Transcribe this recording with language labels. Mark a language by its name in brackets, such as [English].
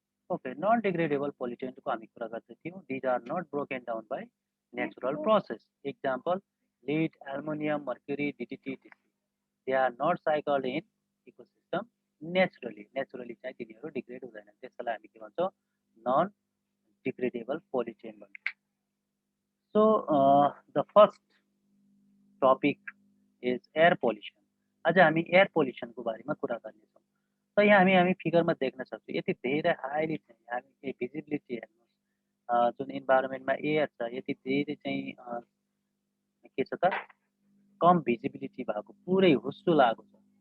[Nepali] Okay, non degradable पोलिटेन्टको हामी कुरा गर्दै थियौँ। [English] These are not broken down by natural process. Example lead, aluminium, mercury, DDT, DC. They are not cycled in ecosystem naturally. [Nepali] Naturally चाहिँ तिनीहरू degrade हुँदैनन्, त्यसलाई हामी के भन्छौँ, नन डिग्रेडेबल पोलिटेन्ट भन्छौँ। [English] So the first topic is air pollution. [Nepali] आज हामी एयर पोल्युसनको बारेमा कुरा गर्नेछौँ। त यहाँ हामी फिगरमा देख्न सक्छौँ, यति धेरै हाइली चाहिँ हामी भिजिबिलिटी हेर्नुहोस्, जुन इन्भाइरोमेन्टमा एयर छ यति धेरै चाहिँ के छ त, कम भिजिबिलिटी भएको पुरै हुस्सो लागेको छ।